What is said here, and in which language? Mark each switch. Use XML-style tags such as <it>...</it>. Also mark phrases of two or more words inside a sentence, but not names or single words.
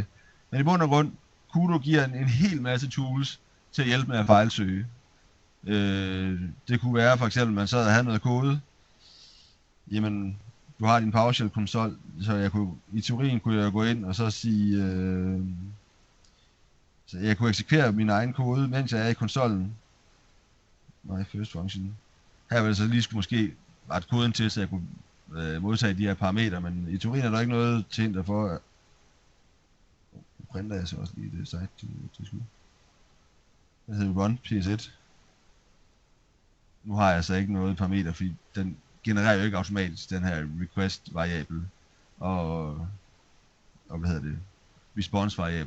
<da>Men i bund og grund, Kudo giver en hel masse tools til at hjælpe med at fejlsøge. Det kunne være for eksempel, at man sad og havde noget kode. Jamen, du har din PowerShell-konsol, så i teorien kunne jeg gå ind og så sige, så jeg kunne eksekvere min egen kode, mens jeg er i konsollen.</da> <en>My first function.</en> <da>Her vil jeg så lige skulle måske rette koden til, så jeg kunne modtage de her parametre, men i teorien er der ikke noget til hinder for. Nu printer jeg så også lige det site til skud. Det hedder run ps1. Nu har jeg så ikke noget parameter, fordi den genererer jo ikke automatisk den her request variabel og response variabel.</da>